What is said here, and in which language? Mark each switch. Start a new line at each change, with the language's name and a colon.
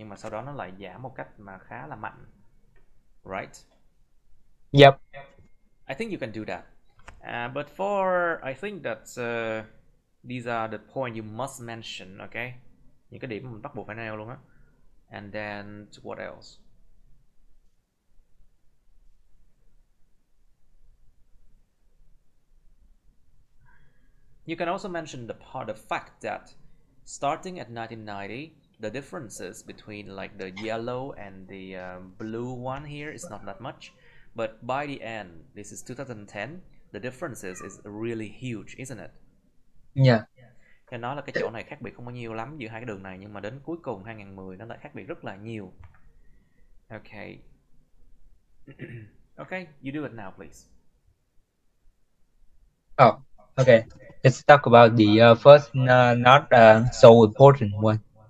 Vietnamese: Nhưng mà sau đó nó lại giảm một cách mà khá là mạnh, right?
English: Yep. I think you can do that. But I think that these are the point you must mention, okay?
Vietnamese: Những cái điểm mình bắt buộc phải nêu luôn á.
English: And then what else? You can also mention the fact that starting at 1990, the differences between like the yellow and the blue one here is not that much, but by the end, this is 2010, the differences is really huge, isn't it? Yeah.
Vietnamese: Cho nói là cái chỗ này khác biệt không bao nhiêu lắm giữa hai cái đường này, nhưng mà đến cuối cùng 2010 nó lại khác biệt rất là nhiều.
English: Okay. Okay, you do it now, please. Oh, okay. Let's talk about the first, not so important one.